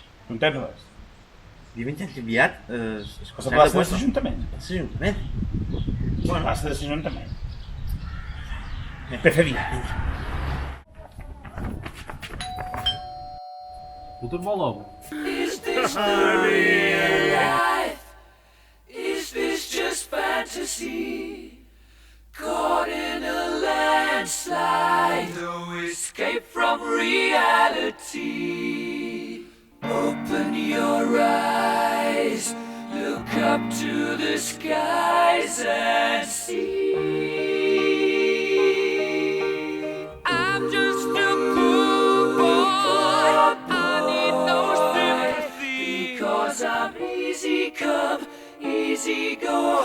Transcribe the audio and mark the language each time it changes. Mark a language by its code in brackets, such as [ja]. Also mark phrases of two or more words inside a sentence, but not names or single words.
[ca] No entens res? Diumenge enviat... A la plaça de l'Ajuntament. L'Ajuntament? A la plaça de l'Ajuntament. Per fer dia. Puto bolo. [en] Is this the real life? Is this just fantasy? Caught in a landslide, no escape from reality. Open your eyes, look up to the skies and see. I'm just a poor boy, I need no sympathy, because I'm easy come, easy go.